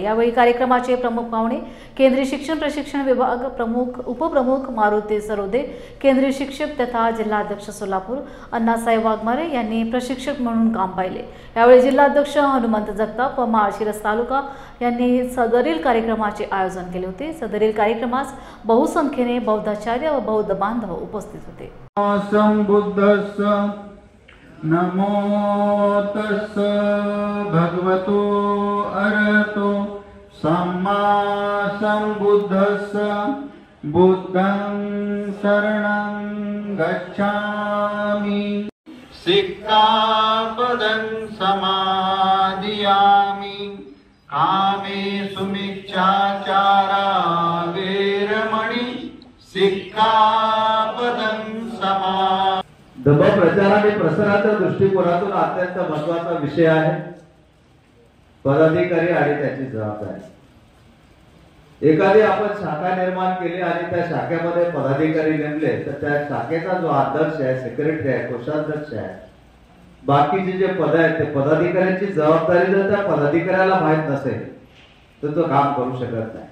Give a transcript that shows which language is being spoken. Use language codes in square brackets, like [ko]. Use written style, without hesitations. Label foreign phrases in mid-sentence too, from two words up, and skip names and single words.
[mr] यावेळी कार्यक्रमाचे प्रमुख पाहुणे केंद्रीय शिक्षण प्रशिक्षण विभाग प्रमुख उपप्रमुख मारुती सरोदे, केंद्रीय शिक्षक तथा जिल्हाध्यक्ष सोलापूर अण्णासाहेब वाघमारे यांनी प्रशिक्षक म्हणून काम पाहिले। यावेळी जिल्हाध्यक्ष हनुमंत जगताप व माळशिरस तालुका यांनी सदरील कार्यक्रमाचे आयोजन केले होते। सदरील कार्यक्रमास बहुसंख्येने बौद्धाचार्य व बौद्ध बांधव उपस्थित होते। [pi] संबुद्धस्स नमो तस्स भगवतो अरहतो सम्मा संबुद्धस्स बुद्धं शरणं गच्छामि सिक्खापदं समादियामि कामेषु मिच्छाचारा वेरमणि सिक्खापदं [mr] धम्म प्रचार आणि प्रसाराच्या दृष्टिकोनातून अत्यंत महत्त्वाचा विषय आहे पदाधिकारी आणि त्याची जबाबदारी। एखादी आपण शाखा निर्माण केली आणि त्या शाखेमध्ये पदाधिकारी नेमले तर त्या शाखेचा जो अध्यक्ष आहे, सेक्रेटरी आहे, कोषाध्यक्ष आहे, बाकीचे जे पद आहेत ते पदाधिकाऱ्यांची जबाबदारी जर त्या पदाधिकाऱ्याला माहित नसेल तर तो काम करू शकत नाही।